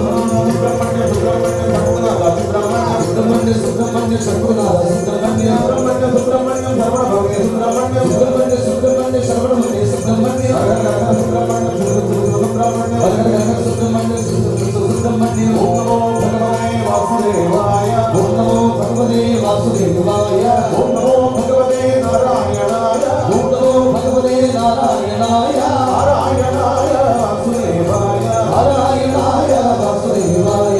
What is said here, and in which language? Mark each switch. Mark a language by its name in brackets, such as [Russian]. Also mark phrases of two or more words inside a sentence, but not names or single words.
[Sanskrit] సుబ్రహ్మణ్య సుబ్రహ్మణ్య సుబ్రహ్మణ్య సుబ్రహ్మణ్య సుబ్రహ్మణ్య సుబ్రహ్మణ్య సుబ్రహ్మణ్య సుబ్రహ్మణ్య శరవణ భగే సుబ్రహ్మణ్య సుబ్రహ్మణ్య సుబ్రహ్మణ్య సుబ్రహ్మణ్య ఓం నమో భగవతే వాసుదేవాయ ఓం నమో భగవతే వాసుదేవాయ ఓం నమో భగవతే నారాయణాయ ఓం నమో భగవతే నారాయణాయ నారాయణాయ వాసుదేవాయ నారాయణాయ వాసుదేవాయ